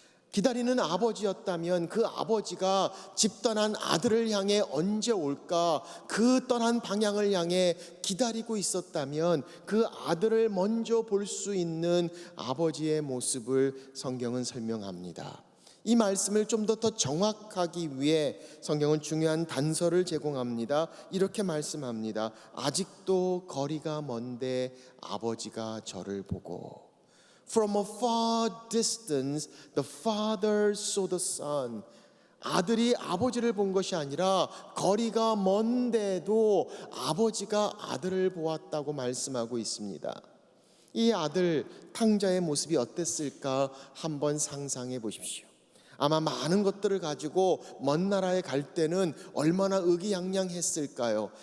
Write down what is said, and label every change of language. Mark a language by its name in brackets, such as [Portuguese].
[Korean] 기다리는 아버지였다면 그 아버지가 집 떠난 아들을 향해 언제 올까, 그 떠난 방향을 향해 기다리고 있었다면 그 아들을 먼저 볼 수 있는 아버지의 모습을 성경은 설명합니다. 이 말씀을 좀 더 정확하기 위해 성경은 중요한 단서를 제공합니다. 이렇게 말씀합니다. 아직도 거리가 먼데 아버지가 저를 보고, [English] From a far distance the father saw the son. [Korean] 아들이 아버지를 본 것이 아니라 거리가 먼데도 아버지가 아들을 보았다고 말씀하고 있습니다. 이 아들 탕자의 모습이 어땠을까 한번 상상해 보십시오. 아마 많은 것들을 가지고 먼 나라에 갈 때는 얼마나 의기양양했을까요?